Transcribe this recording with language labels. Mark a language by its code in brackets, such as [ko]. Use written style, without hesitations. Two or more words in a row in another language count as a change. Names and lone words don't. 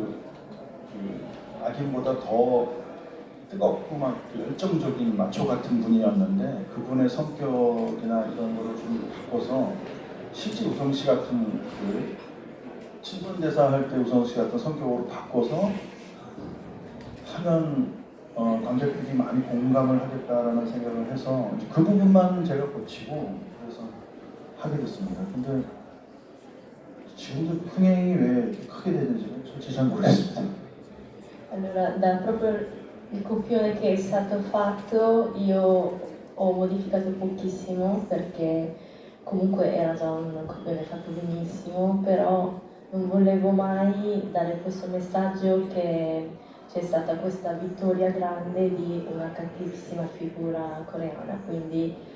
[ko] 악인보다 더 뜨겁고 막 열정적인 마초 같은 분이었는데 그분의 성격이나 이런 거를 좀 바꿔서 실제 우성 씨 같은 친분 대사 할 때 우성 씨 같은 성격으로 바꿔서 하면 관객들이 많이 공감을 하겠다라는 생각을 해서 그 부분만 제가 고치고 그래서 하게 됐습니다. 근데 지금도 흥행이 왜 크게 되는지 솔직히 잘 모르겠습니다. [it] Allora, da proprio il copione che è stato fatto io ho modificato pochissimo perché comunque era già un copione fatto benissimo, però non volevo mai dare questo messaggio che c'è stata questa vittoria grande di una cattivissima figura coreana, quindi